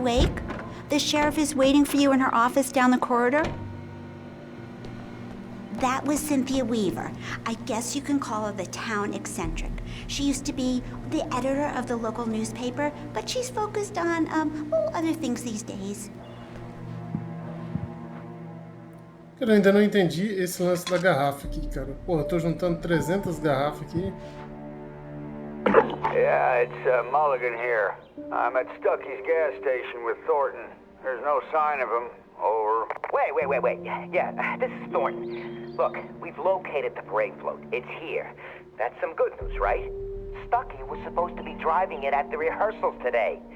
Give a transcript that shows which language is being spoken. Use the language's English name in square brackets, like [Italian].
[English] Wake, the sheriff is waiting for you in her office down the corridor. That was Cynthia Weaver. I guess you can call her the town eccentric. She used to be the editor of the local newspaper, but she's focused on, other things these days. [Portuguese] Cara, eu ainda não entendi esse lance da garrafa aqui, cara. Porra, eu tô juntando 300 garrafas aqui. [English] Yeah, it's Mulligan here. I'm at Stucky's gas station with Thornton. There's no sign of him. Over. Wait. Yeah, this is Thornton. Look, we've located the brake float. It's here. That's some good news, right? Stucky was supposed to be driving it at the rehearsals today.